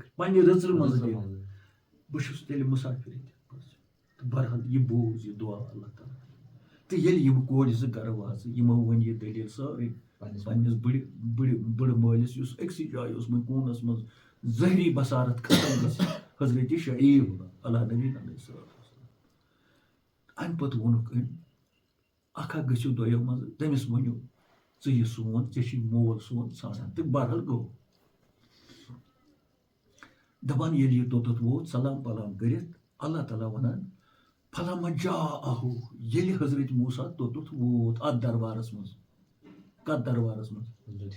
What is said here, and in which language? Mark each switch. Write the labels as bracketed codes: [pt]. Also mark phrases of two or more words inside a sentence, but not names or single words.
[ks] پننہِ رٕژرٕ منٛزٕ دِکھ بہٕ چھُس تیٚلہِ مُسافِر تہٕ بہرحال یہِ بوٗز یہِ دُعا اللہ تعالیٰ تہٕ ییٚلہِ یِم کورِ زٕ گرٕ واژٕ یِمو ؤنۍ یہِ دٔلیٖل سٲرٕے پننِس بٕڑٕ مٲلِس یُس أکسٕے جایہِ اوس وۄنۍ کوٗنس منٛز ظٲہری بصارت ختم گژھِ حضرت شعیب [ar] علیٰ نبی علیہ الصلوۃ والسلام [ks] امہِ پتہٕ ووٚنُکھ أمۍ اکھا گٔژھِو دۄیو منٛزٕ تٔمِس ؤنِو ژٕ یہِ سون ژےٚ چھُے مول سون ژھانڈان تہٕ بہرحال گوٚو دپان ییٚلہِ یہِ توٚتتھ ووت سلام پلام کٔرِتھ اللہ تعالیٰ ونان [ar] فلما جاءہُ [ks] ییٚلہِ حضرت موسیٰ توٚتتھ ووت اتھ دربارس منٛز کتھ دربارس منٛز